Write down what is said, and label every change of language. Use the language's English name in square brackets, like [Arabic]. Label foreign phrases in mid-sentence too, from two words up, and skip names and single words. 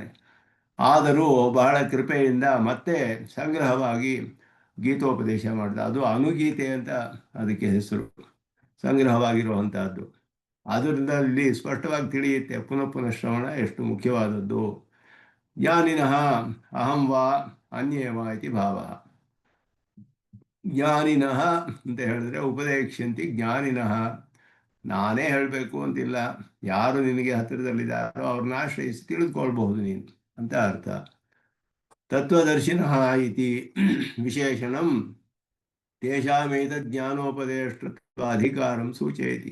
[Kannada] ಆದರೂ ಬಹಳ ಕೃಪೆಯಿಂದ ಮತ್ತೆ ಸಂಗ್ರಹವಾಗಿ ಗೀತೋಪದೇಶ ಮಾಡಿದ. ಅದು ಅನುಗೀತೆ ಅಂತ ಅದಕ್ಕೆ ಹೆಸರು, ಸಂಗ್ರಹವಾಗಿರುವಂತಹದ್ದು. ಆದ್ದರಿಂದ ಇಲ್ಲಿ ಸ್ಪಷ್ಟವಾಗಿ ತಿಳಿಯುತ್ತೆ ಪುನಃ ಶ್ರವಣ ಎಷ್ಟು ಮುಖ್ಯವಾದದ್ದು. [Sanskrit] ಜ್ಞಾನಿನಃ ಅಹಂ ವಾ ಅನ್ಯೇ ವಾ ಇತಿ ಭಾವ. [Kannada] ಜ್ಞಾನಿನಃ ಅಂತ ಹೇಳಿದ್ರೆ [Sanskrit] ಉಪದೇಕ್ಷಂತಿ ಜ್ಞಾನಿನಃ, [Kannada] ನಾನೇ ಹೇಳಬೇಕು ಅಂತಿಲ್ಲ, ಯಾರು ನಿನಗೆ ಹತ್ತಿರದಲ್ಲಿದ್ದಾರೋ ಅವ್ರನ್ನ ಆಶ್ರಯಿಸಿ ತಿಳಿದುಕೊಳ್ಬಹುದು ನೀನು ಅಂತ ಅರ್ಥ. [Sanskrit] ತತ್ವದರ್ಶಿನಃ ಇತಿ ವಿಶೇಷಣಂ ತೇಷಾಮೇತ ಜ್ಞಾನೋಪದೇಷ್ಟತ್ವ ಅಧಿಕಾರಂ ಸೂಚಯತಿ.